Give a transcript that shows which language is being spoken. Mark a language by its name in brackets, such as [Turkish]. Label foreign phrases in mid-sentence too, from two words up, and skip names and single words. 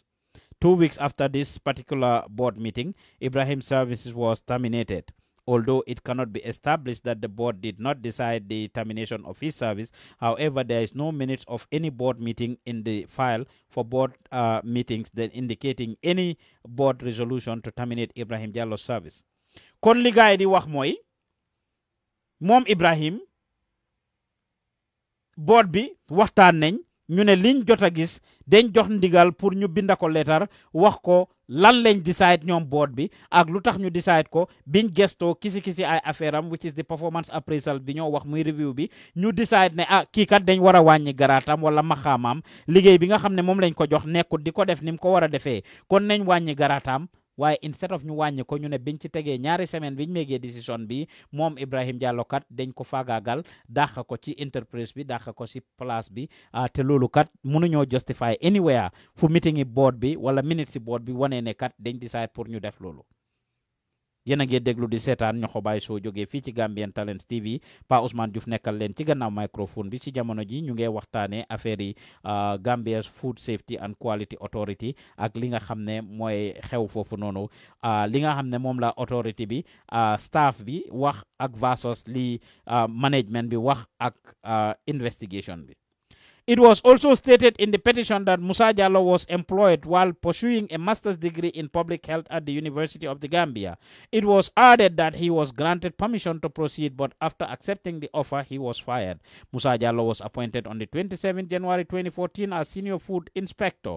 [English] 2 weeks after this particular board meeting, Ibrahim's service was terminated. Although it cannot be established that the board did not decide the termination of his service, however, there is no minutes of any board meeting in the file for board meetings then indicating any board resolution to terminate Ibrahim Jallow's service. [Wolof] Kon li gaay di wax mooy moom Ibrahim board bi waxtaan nañ ñu ne liñ jot a gis dañ jox ndigal pour ñu binda ko letter wax ko lan lañ decide ñoom board bi ak lu tax ñu decide ko biñ gestoo kisi ay affaire am [English] which is the performance appraisal [Wolof] bi ñoo wax muy review bi ñu decide ne kii kat dañ war a wàññi garaatam wala maxaamaam liggéey bi nga xam ne moom lañ ko jox nekkut di ko def ni mu ko war a defee kon nañ wàññi garaatam waaye [English] instead of [Wolof] ñu wàññi ko ñu ne biñ ci tegee ñaari semaine biñ méegee décision bi moom Ibrahim Jallow kat dañ ko faagaagal dàq ko ci entreprise bi dàq ko ci place bi te loolu kat mënuñoo [English] justify anywhere [Wolof] fu meeting yi board bi wala minute si board bi wane ne kat dañ decide pour ñu def loolu. yéen a ngi déglu di seetaan Ñoxo Baay Show jógee fii ci Gambian Talents TV Pa Ousmane Diouf nekkal leen ci gannaaw microphone bi ci jamono ji ñu ngi waxtaanee affaire yi Gambia's Food Safety and Quality Authority ak li nga xam ne mooy xew foofu noonu li nga xam ne moom la authority bi staff bi wax ak versus li management bi wax ak investigation bi. [English] It was also stated in the petition that Musa Jallow was employed while pursuing a master's degree in public health at the University of the Gambia. It was added that he was granted permission to proceed, but after accepting the offer, he was fired. Musa Jallow was appointed on the 27th January 2014 as Senior Food Inspector.